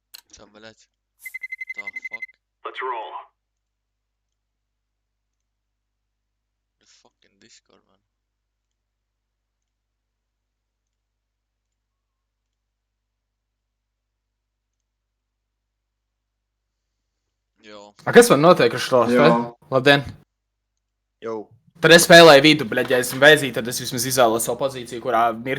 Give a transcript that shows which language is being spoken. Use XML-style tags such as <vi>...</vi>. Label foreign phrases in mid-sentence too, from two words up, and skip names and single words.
<ru>Чё, блядь?</ru> <en>The fuck? Let's roll. The fucking Discord, man.</en> <lv>Jo. Kas man notiek ar šo spēli? Labdien! Jau. Tad es spēlēju vidu, bļaļ, ja esmu vēzī, tad es vismaz izvēlos savu pozīciju, kurā mirt.</lv>